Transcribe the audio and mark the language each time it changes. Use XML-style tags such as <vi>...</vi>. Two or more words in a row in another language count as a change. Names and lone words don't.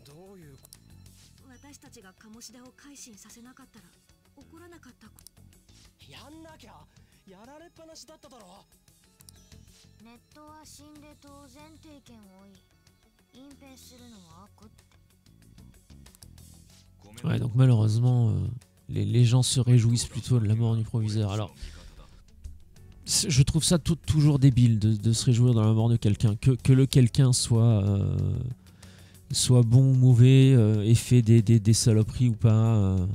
<ja>どういう私たちが鴨志田を改心させなかったら起こらなかったやんなきゃやられっぱなしだっただろ。ネットは死んで当然って意見多い。隠蔽するのは悪って。</ja> <fr>Ouais, donc malheureusement, les gens se réjouissent plutôt de la mort du proviseur. Alors, je trouve ça toujours débile de se réjouir de la mort de quelqu'un. Que le quelqu'un soit bon ou mauvais, ait fait des saloperies ou pas.</fr>